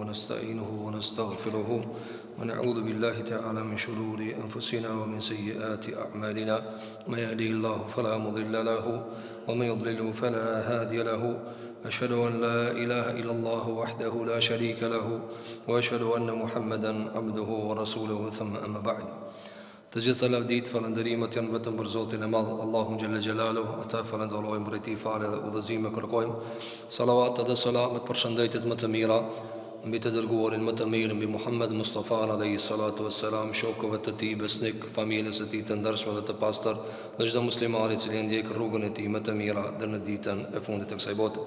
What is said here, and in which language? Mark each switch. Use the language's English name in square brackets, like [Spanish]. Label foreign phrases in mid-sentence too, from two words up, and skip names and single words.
[Arabic] ونستعينه ونستغفره ونعوذ بالله تعالى من شرور أنفسنا ومن سيئات أعمالنا من يهده الله فلا مضل له ومن يضلل فلا هادي له أشهد أن لا إله إلا الله وحده لا شريك له وأشهد أن محمدا عبده ورسوله ثم أما بعد. [Albanian] Të gjitha lavdit, falënderimet janë vetëm për Zotin e Madh, Allahun [Arabic] جل جلاله. [Albanian] Ata falenderojmë, për ti falë dhe udhëzime kërkojmë. Salavat dhe selamet për shëndetjet më të mira mbi të dërguarin më të mirë, mbi Muhammed Mustafa [Arabic] عليه الصلاة والسلام, [Albanian] shokëve të tij besnik, familjes së tij të ndershme dhe të pastër, dhe çdo musliman i cili ndjek rrugën e tij më të mira deri në ditën e fundit të kësaj bote.